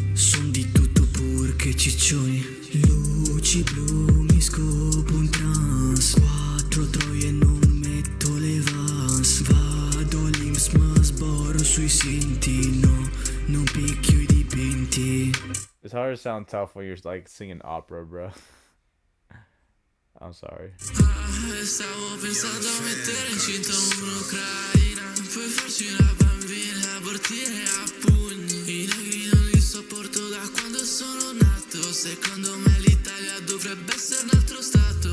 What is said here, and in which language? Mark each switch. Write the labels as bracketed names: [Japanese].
[Italian] Son di tutto purché ciccioni. Luci blu, mi scopo un trans. 4 troie non metto le vans. Vado all'Inps ma sboro sui sinti. No, non picchio i dipinti. [English] It's hard to sound tough when you're like singing opera, bro. I'm sorry. [Italian] Stavo pensando a mettere incinta un'ucraina, poi farci una bambina, abortire a pugni. I negri non li sopporto da quando sono nato. Secondo me l'Italia dovrebbe essere un altro stato.